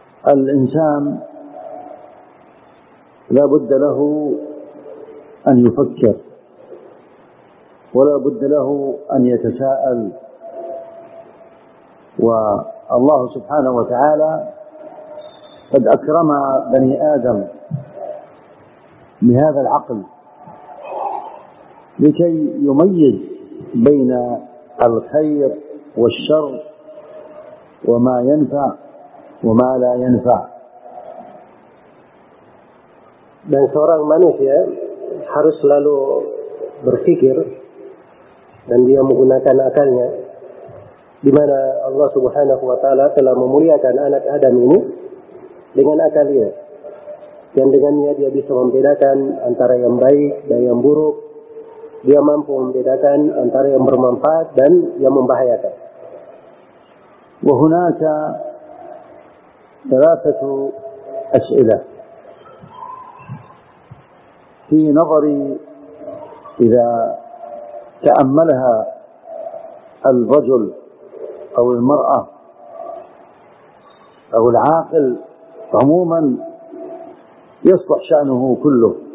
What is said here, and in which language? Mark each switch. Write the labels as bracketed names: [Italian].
[Arabic] Al-insan la budda lahu an yufakkir ولا بد له أن يتساءل. والله سبحانه وتعالى قد أكرم بني آدم بهذا العقل لكي يميز بين الخير والشر وما ينفع وما لا ينفع. [Indonesian] Dan seorang manusia harus selalu berpikir dan dia menggunakan akalnya, di mana Allah Subhanahu wa taala telah memuliakan anak Adam ini dengan akalnya, dan dengannya dia bisa membedakan antara yang baik dan yang buruk, dia mampu membedakan antara yang bermanfaat dan yang membahayakan. [Arabic] Wa hunaka thalathatu as'ilah fi nazari idza تأملها الرجل أو المرأة أو العاقل عموما يصلح شأنه كله.